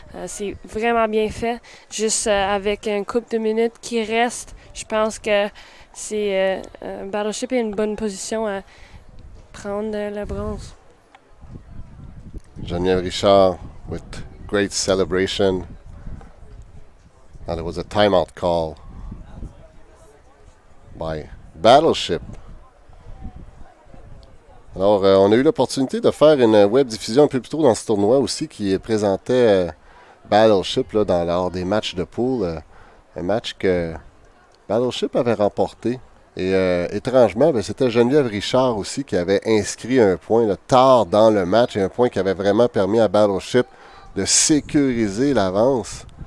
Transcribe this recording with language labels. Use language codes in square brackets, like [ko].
[fr] C'est vraiment bien fait. Juste avec un couple de minutes qui reste, je pense que c'est Battleship est une bonne position à prendre le bronze. [en] Geneviève Richard with great celebration. And it was a timeout call by Battleship. [fr] Alors, on a eu l'opportunité de faire une web diffusion un peu plus tôt dans ce tournoi aussi qui présentait Battleship là, lors des matchs de poule. Un match que Battleship avait remporté. Et étrangement, c'était Geneviève Richard aussi qui avait inscrit un point là, tard dans le match. Et un point qui avait vraiment permis à Battleship de sécuriser l'avance.